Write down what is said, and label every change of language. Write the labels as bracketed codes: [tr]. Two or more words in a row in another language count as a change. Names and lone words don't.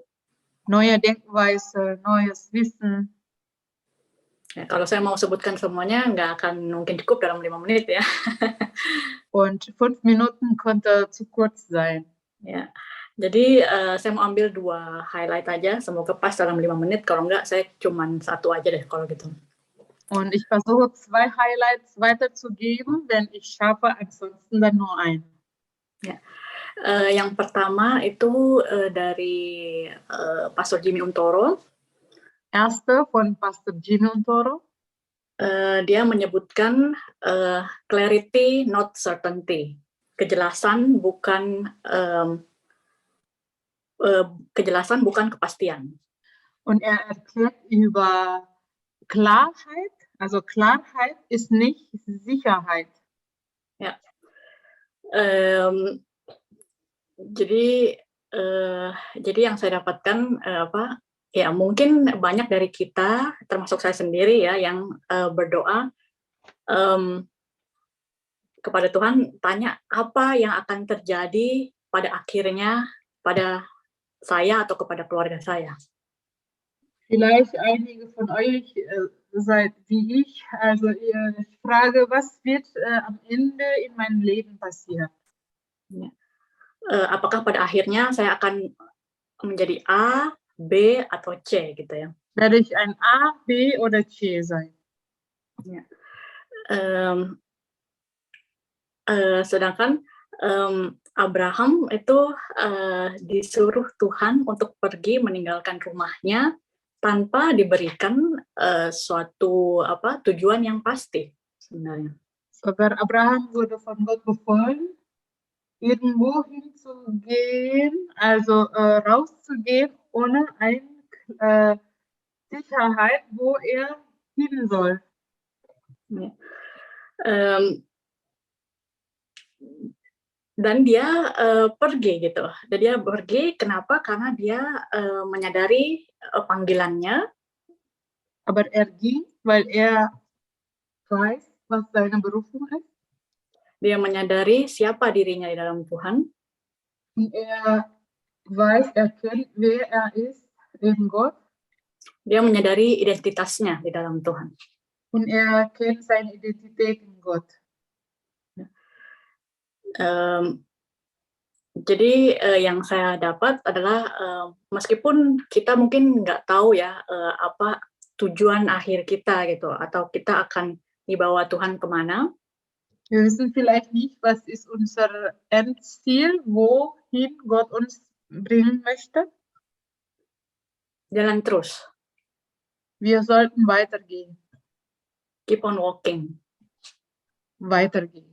[de] Neue Denkweise, neues Wissen. [id] Ya, kalau saya mau sebutkan semuanya, nggak akan mungkin cukup dalam 5 menit ya. [de] Und 5 Minuten konnte zu kurz sein. [id] Ya, jadi saya mau ambil 2 highlight aja, semoga pas dalam 5 menit. Kalau nggak, saya cuman 1 aja deh kalau gitu. [de] Und ich versuche 2 Highlights weiterzugeben, denn ich schaffe ansonsten dann nur einen. [id] Ya. Yang pertama itu dari Pastor Jimmy Untoro. [de] Erste von Pastor Jimmy Untoro. [id] Dia menyebutkan [en] clarity not certainty, [id] kejelasan bukan kepastian. [de] Und erklärt über Klarheit, also Klarheit ist nicht Sicherheit. [id] Ya. Jadi yang saya dapatkan ya mungkin banyak dari kita, termasuk saya sendiri ya, yang berdoa kepada Tuhan, tanya apa yang akan terjadi pada akhirnya pada saya atau kepada keluarga saya. [de] Vielleicht einige von euch seid wie ich, also ich frage, was wird am Ende in meinem Leben passieren? [id] Ya. Apakah pada akhirnya saya akan menjadi A, B, atau C gitu ya. [de] Werde ich ein A, B oder C sein? [id] Ya. Sedangkan Abraham itu disuruh Tuhan untuk pergi meninggalkan rumahnya tanpa diberikan suatu tujuan yang pasti sebenarnya. [de] Aber Abraham wurde von Gott befohlen, irgendwo hinzugehen, also rauszugehen, ohne eine Sicherheit, wo er hin soll. [id] Ya. Dan dia pergi gitu. Dan dia pergi, kenapa? Karena dia menyadari panggilannya. [de] Aber er ging, weil er weiß, was seine Berufung ist. [id] Dia menyadari siapa dirinya di dalam Tuhan. [de] Und er weiß, er kennt, wer er ist in Gott. [id] Dia menyadari identitasnya di dalam Tuhan. [de] Und er kennt seine Identität in Gott. [id] Jadi yang saya dapat adalah meskipun kita mungkin nggak tahu ya apa tujuan akhir kita gitu, atau kita akan dibawa Tuhan kemana. [de] Wir wissen vielleicht nicht, was ist unser Endziel, wohin Gott uns bringen möchte. [id] Jalan terus. [de] Wir sollten weitergehen. [en] Keep on walking. [de] Weitergehen.